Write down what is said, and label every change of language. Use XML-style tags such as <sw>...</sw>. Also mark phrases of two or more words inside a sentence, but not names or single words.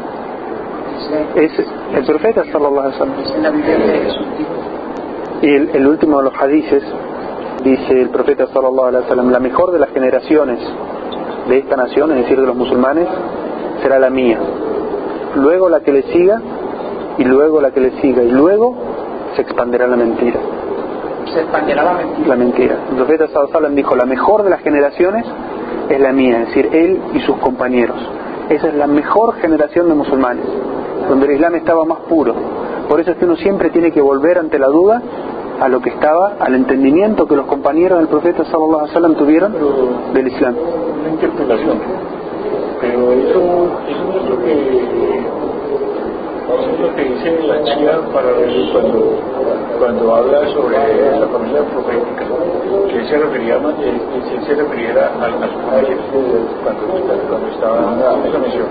<es>Es el profeta</es> <ar>صلى الله عليه وسلم.</ar> <es>Y el último de los hadices, dice el profeta</es> <ar>صلى الله عليه وسلم,</ar> <es>la mejor de las generaciones de esta nación, es decir, de los musulmanes, será la mía. Luego la que le siga, y luego la que le siga, y luego se expandirá la mentira. Se expandirá la mentira. La mentira. El profeta</es> <ar>صلى الله عليه وسلم</ar> <es>dijo, la mejor de las generaciones es la mía, es decir, él y sus compañeros. Esa es la mejor generación de musulmanes, donde el Islam estaba más puro. Por eso es que uno siempre tiene que volver ante la duda a lo que estaba, al entendimiento que los compañeros del profeta</es> <ar>صلى الله عليه وسلم</ar> <es>tuvieron del Islam. Una interpelación, pero eso es lo que dice la Shia para cuando habla sobre la familia profética, que se referiera a su familia cuando estaba en esa misión.</es>